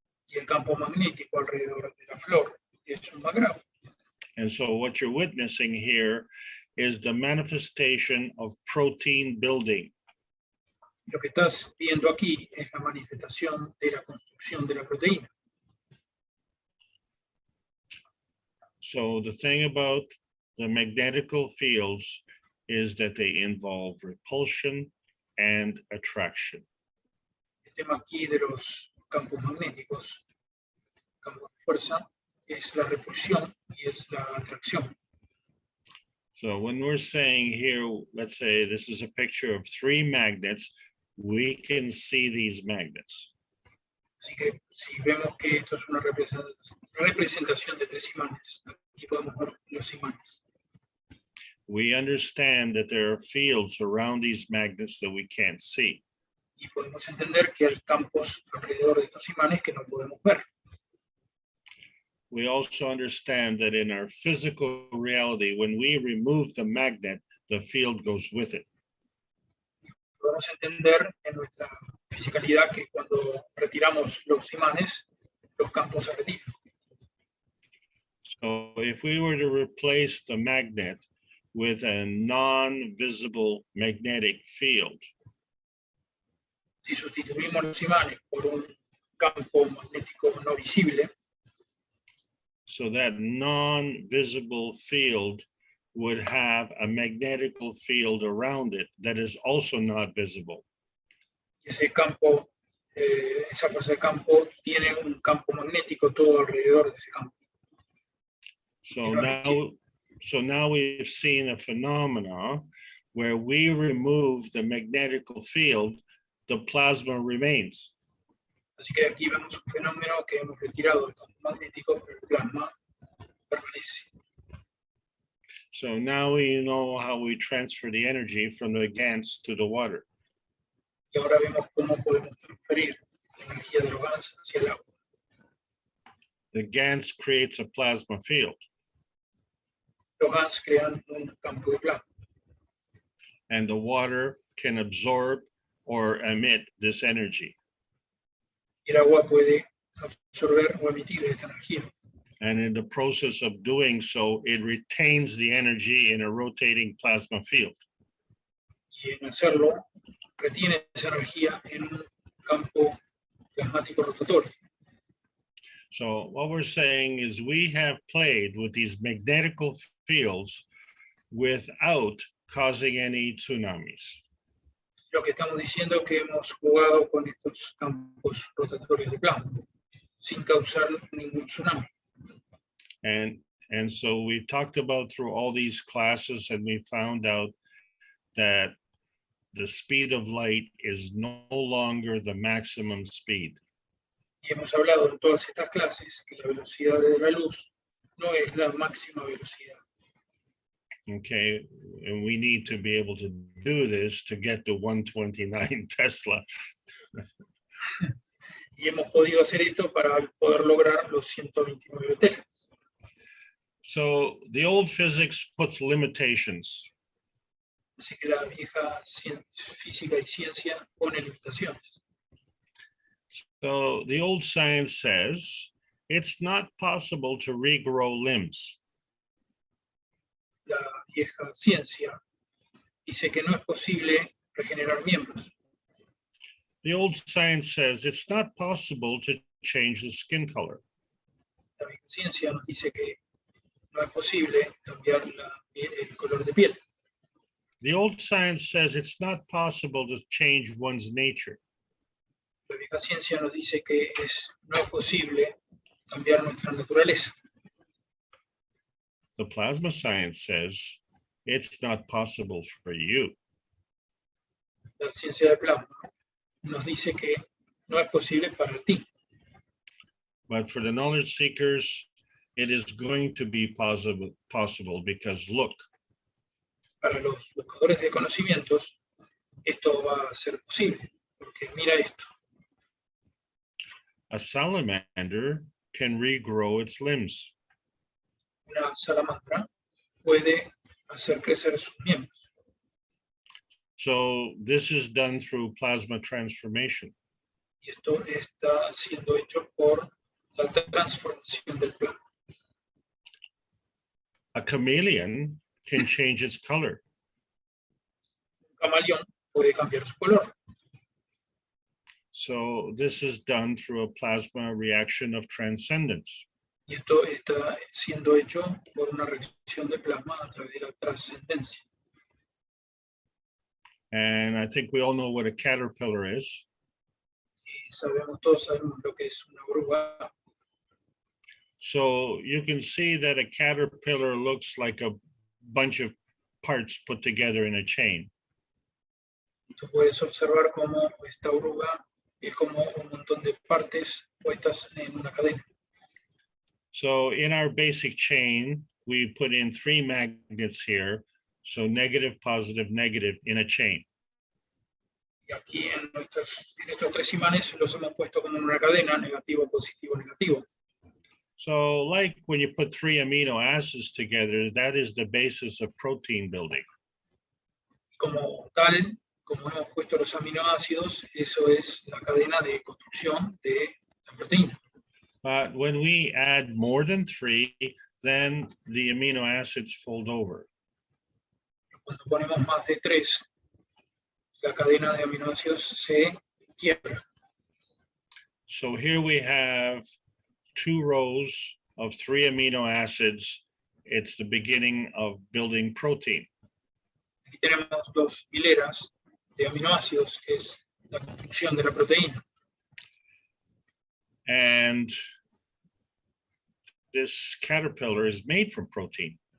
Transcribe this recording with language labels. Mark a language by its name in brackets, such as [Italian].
[Spanish] y el campo magnético alrededor de la flor es un magrav. [English] And so what you're witnessing here is the manifestation of protein building. [Spanish] Lo que estás viendo aquí es la manifestación de la construcción de la proteína. [English] So the thing about the magnetical fields is that they involve repulsion and attraction. [Spanish] El tema aquí de los campos magnéticos, campos de fuerza, es la repulsión y es la atracción. [English] So when we're saying here, let's say this is a picture of 3 magnets, we can see these magnets. [Spanish] Así que si vemos que esto es una representación de 3 imanes, aquí podemos ver los imanes. [English] We understand that there are fields around these magnets that we can't see. [Spanish] Y podemos entender que hay campos alrededor de estos imanes que no podemos ver. [English] We also understand that in our physical reality, when we remove the magnet, the field goes with it. [Spanish] Podemos entender en nuestra fisicalidad que cuando retiramos los imanes, los campos se retiran. [English] So if we were to replace the magnet with a non-visible magnetic field, [Spanish] Si sustituimos los imanes por un campo magnético no visible, [English] so that non-visible field would have a magnetical field around it that is also not visible. [Spanish] ese campo, esa fuerza de campo tiene un campo magnético todo alrededor de ese campo. [English] So now we've seen a phenomena where we remove the magnetical field, the plasma remains. [Spanish] Así que aquí vemos un fenómeno que hemos retirado el campo magnético, pero el plasma permanece. [English] So now we know how we transfer the energy from the GANs to the water. [Spanish] Y ahora vemos cómo podemos transferir la energía de los GANs hacia el agua. [English] The GANs creates a plasma field, [Spanish] Los GANs crean un campo de plasma [English] and the water can absorb or emit this energy. [Spanish] y el agua puede absorber o emitir esta energía. [English] And in the process of doing so, it retains the energy in a rotating plasma field. [Spanish] Y en hacerlo, retiene esa energía en un campo plasmático rotatorio. [English] So what we're saying is we have played with these magnetical fields without causing any tsunamis. [Spanish] Lo que estamos diciendo es que hemos jugado con estos campos rotatorios de plasma sin causar ningún tsunami. [English] And so we talked about through all these classes, and we found out that the speed of light is no longer the maximum speed. [Spanish] Y hemos hablado en todas estas clases que la velocidad de la luz no es la máxima velocidad. [English] Okay, and we need to be able to do this to get to 129 Tesla. [Spanish] Y hemos podido hacer esto para poder lograr los 129 teslas. [English] So the old physics puts limitations. [Spanish] Así que la vieja física y ciencia pone limitaciones. [English] So the old science says it's not possible to regrow limbs. [Spanish] La vieja ciencia dice que no es posible regenerar miembros. [English] The old science says it's not possible to change the skin color. [Spanish] La vieja ciencia nos dice que no es posible cambiar el color de piel. [English] The old science says it's not possible to change one's nature. [Spanish] La vieja ciencia nos dice que no es posible cambiar nuestra naturaleza. [English] The plasma science says it's not possible for you. [Spanish] La ciencia de plasma nos dice que no es posible para ti. [English] But for the knowledge seekers, it is going to be possible because look, [Spanish] Para los buscadores de conocimientos, esto va a ser posible, porque mira esto. [English] a salamander can regrow its limbs. [Spanish] Una salamandra puede hacer crecer sus miembros. [English] So this is done through plasma transformation. [Spanish] Y esto está siendo hecho por la transformación del plasma. [English] A chameleon can change its color. [Spanish] Un camaleón puede cambiar su color. [English] So this is done through a plasma reaction of transcendence. [Spanish] Y esto está siendo hecho por una reacción de plasma a través de la trascendencia. [English] And I think we all know what a caterpillar is. [Spanish] Todos sabemos lo que es una oruga. [English] So you can see that a caterpillar looks like a bunch of parts put together in a chain. [Spanish] Tú puedes observar cómo esta oruga es como un montón de partes puestas en una cadena. [English] So in our basic chain, we put in 3 magnets here. So negative, positive, negative in a chain. [Spanish] Y aquí en estos 3 imanes los hemos puesto como en una cadena, negativo, positivo, negativo. [English] So like when you put 3 amino acids together, that is the basis of protein building. [Spanish] Como tal, como hemos puesto los aminoácidos, eso es la cadena de construcción de la proteína. [English] But when we add more than 3, then the amino acids fold over. [Spanish] Cuando ponemos más de 3, la cadena de aminoácidos se quiebra. [English] So here we have 2 rows of 3 amino acids. It's the beginning of building protein. [Spanish] Aquí tenemos 2 hileras de aminoácidos, que es la construcción de la proteína. [English] And this caterpillar is made from protein.